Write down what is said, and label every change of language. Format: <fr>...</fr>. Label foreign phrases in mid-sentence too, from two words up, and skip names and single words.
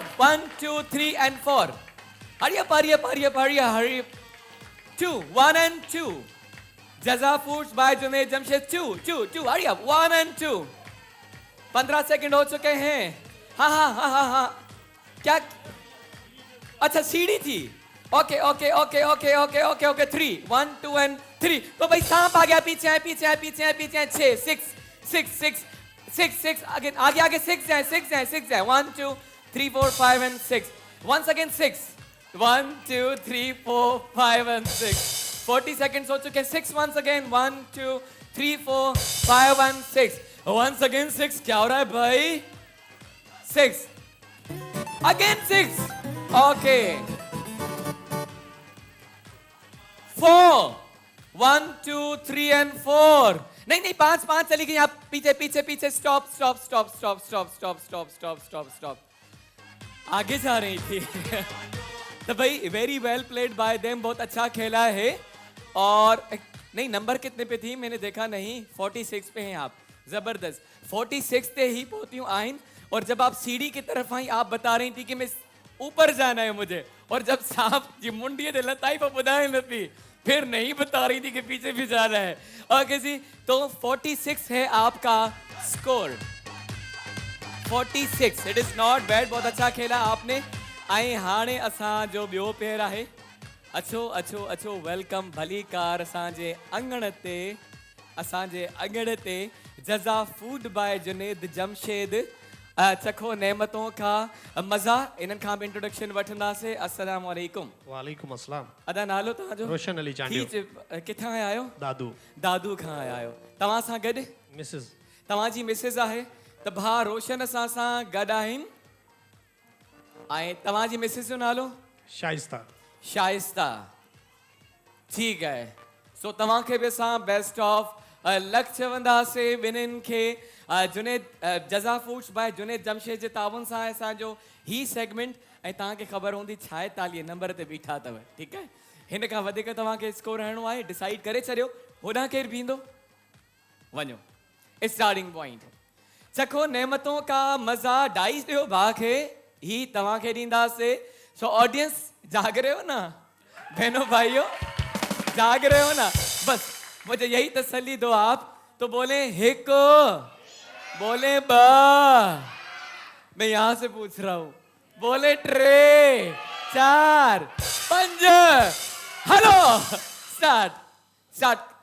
<en>1, 2, 3, and 4. Hurry up, hurry up, hurry up, hurry up, hurry up. 2, 1 and 2. Jaza Foods by Junaid Jamshed. 2. Hurry up. 1 and 2. 15</en> <ur>سیکنڈ ہو چکے ہیں. ہاں۔ کیا؟ اچھا سیڑھی تھی. Okay.</ur> <en>3. 1, 2 and 3.</en> <ur>تو بھائی سانپ آ گیا پیچھے آئے 6 again آگے 6 جائے</ur> <en>1 2 3 4 5 and 6 once again 6 1 2 3 4 5 and 6 40 seconds</en> <ur>ہو چکے</ur> <en>6 once again 1 2 3 4 5 and 6 once again 6</en> <ur>کیا ہو رہا ہے بھائی</ur> <en>6 again 6 okay 4 1 2 3 and 4</en> <ur>نہیں 5 چلی گئی آپ پیچھے سٹاپ آگے جا رہی تھی تو بھائی ویری</ur> <en>well played by them</en> <ur>بہت اچھا کھیلا ہے اور نہیں نمبر کتنے پہ تھی میں نے دیکھا نہیں 46 پہ ہیں آپ زبردست 46 پہ ہی پہنچی ہوں آئن اور جب آپ سیڑھی کی طرف آئی آپ بتا رہی تھی کہ میں اوپر جانا ہے مجھے اور جب</ur> <sd>सांप जी मुंडी दे लताई पर बुधाए नथी</sd> <ur>پھر نہیں بتا رہی تھی کہ پیچھے بھی جا رہا ہے اوکے جی تو 46 ہے آپکا سکور</ur> <sd>46</sd> <en>it is not bad</en> <ur>بہت اچھا کھیلا آپ نے</ur> <sd>आई हाणे असां जो ॿियो पेर आहे अचो वेलकम भली कार असांजे अंगण ते जज़ा फूड बाय जुनेद जमशेद</sd> <ur>چکھو نعمتوں کا مزہ</ur> <sd>इन्हनि खां बि इंट्रोडक्शन वठंदासीं</sd> <ar>السلام عليكم وعليكم السلام</ar> <sd>अदा नालो तव्हांजो रोशन अली चांडियो किथां आया आहियो दादू खां आया आहियो तव्हां सां गॾु मिसेस तव्हांजी मिसेस आहे त भाउ रोशन असां सां गॾु आहिनि ऐं तव्हांजी मिसेस जो नालो शाइस्ता ठीकु आहे सो तव्हांखे बि असां</sd> <en>best of</en> <sd>लक चवंदासीं ॿिन्हिनि खे जुनेद जज़ा फूड्स बाय जुनेद जमशेद जे ताउन सां असांजो ही सेगमेंट ऐं तव्हांखे ख़बर हूंदी 46 नंबर ते बीठा अथव ठीकु आहे हिन खां वधीक तव्हांखे स्कोर हणिणो आहे डिसाइड करे छॾियो होॾां केरु बीहंदो वञो</sd> <en>starting point</en> <ur>چکھو نعمتوں کا مزہ</ur> <sd>डाइस ॾियो भाउ खे ही तव्हांखे ॾींदासीं सो</sd> <ur>آڈینس جاگ رہے ہو نا بہنوں بھائیوں جاگ رہے ہو نا، بس مجھے یہی تسلی دو آپ. تو بولے ہکو، بولے با، میں یہاں سے پوچھ رہا ہوں، بولے ٹرے، 4، 5، ہیلو، سٹارٹ سٹارٹ.</ur>